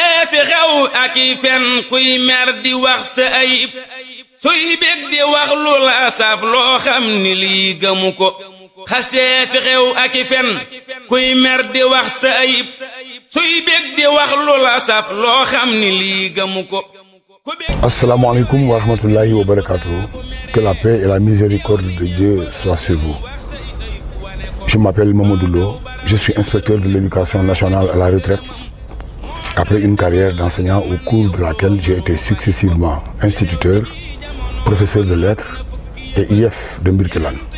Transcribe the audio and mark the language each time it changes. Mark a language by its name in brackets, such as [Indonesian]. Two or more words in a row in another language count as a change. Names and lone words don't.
[Wolof] fi xew ak I fen kuy mer di wax sa ayib suy bég di wax lu la saf loo xam ni lii gëmu ko xaste fi xew ak I fen kuy mer di wax sa ayib suy bég di wax lu la saf loo xam ni lii gëmu ko. [Arabic] السلام عليكم ورحمة الله وبركاته. [French] Que la paix et la miséricorde de Dieu soient sur vous. Je m'appelle Mamadou Lo, je suis inspecteur de l'éducation nationale à la retraite après une carrière d'enseignant au cours de laquelle j'ai été successivement instituteur, professeur de lettres et IF de Mbirkelane.